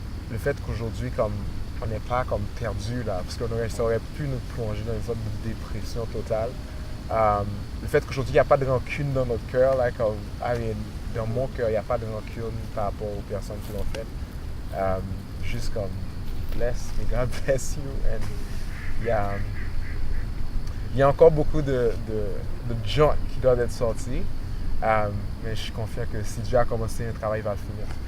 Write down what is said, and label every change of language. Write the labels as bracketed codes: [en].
[fr] Le fait qu'aujourd'hui, comme on n'est pas comme perdu là, parce que ça aurait pu nous plonger dans une sorte de dépression totale. Le fait qu'aujourd'hui, il n'y a pas de rancune dans notre cœur, là, comme, dans mon cœur, il n'y a pas de rancune par rapport aux personnes qui l'ont fait. Juste comme, [en] bless, may God bless you. [fr] And, il y a encore beaucoup de junk qui doivent être sortis, mais je suis confiant que si Dieu a commencé un travail, il va le finir.